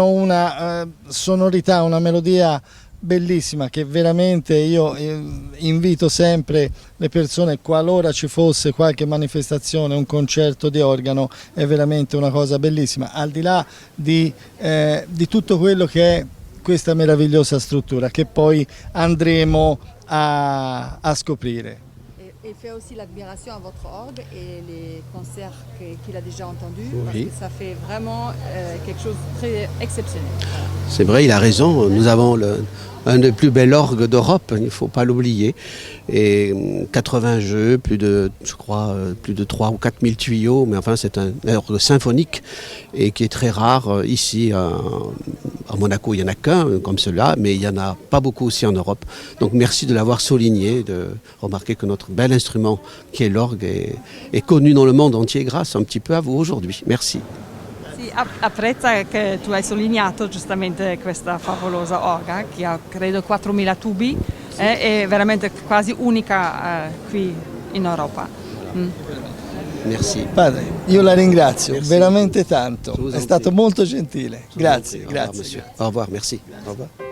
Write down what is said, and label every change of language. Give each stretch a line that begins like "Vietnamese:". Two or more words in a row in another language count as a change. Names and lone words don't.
Italian: una sonorità, una melodia bellissima che veramente io invito sempre le persone, qualora ci fosse qualche manifestazione, un concerto di organo, è veramente una cosa bellissima, al di là di tutto quello che è questa meravigliosa struttura che poi andremo a scoprire.
French: Et fait aussi l'admiration à votre orgue et les concerts qu'il a déjà entendus, oui, parce que ça fait vraiment quelque chose de très exceptionnel. C'est vrai, il a raison, nous avons un des plus bels orgues d'Europe, il ne faut pas l'oublier, et 80 jeux, plus de 3 ou 4 000 tuyaux, mais enfin c'est un orgue symphonique et qui est très rare ici à Monaco. Il n'y en a qu'un comme cela, mais il n'y en a pas beaucoup aussi en Europe. Donc merci de l'avoir souligné, de remarquer que notre bel instrument qui est l'orgue est connu dans le monde entier grâce un petit peu à vous aujourd'hui. Merci.
Italian: Sì, apprezza che tu hai sottolineato giustamente questa favolosa orga che ha credo 4.000 tubi, sì, è veramente quasi unica qui in Europa.
French: Merci.
Italian: Padre, io la ringrazio veramente tanto, è stato molto gentile. Grazie, grazie.
French: Au revoir, merci. Au revoir.